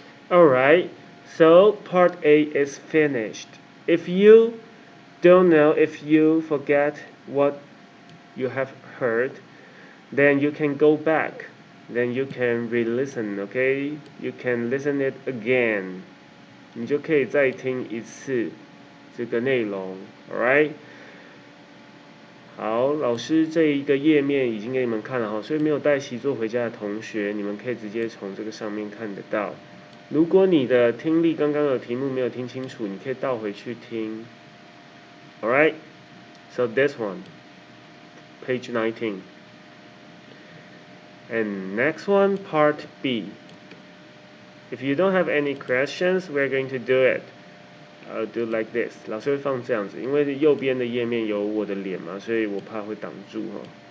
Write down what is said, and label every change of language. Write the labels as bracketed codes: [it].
[en] Alright, so part A is finished. If you don't know, if you forget what you have heard, then you can go back. Then you can re-listen, okay? You can listen it again. [zh] 你就可以再听一次这个内容 ， [en] alright？ [zh] 好，老师这一个页面已经给你们看了哈，所以没有带习作回家的同学，你们可以直接从这个上面看得到。如果你的听力刚刚的题目没有听清楚，你可以倒回去听。 [en] Alright? So this one, page 19. And next one, part B. If you don't have any questions, we're going to do it. I'll do like this. [zh] 老师会放这样子，因为右边的页面有我的脸嘛，所以我怕会挡住哦。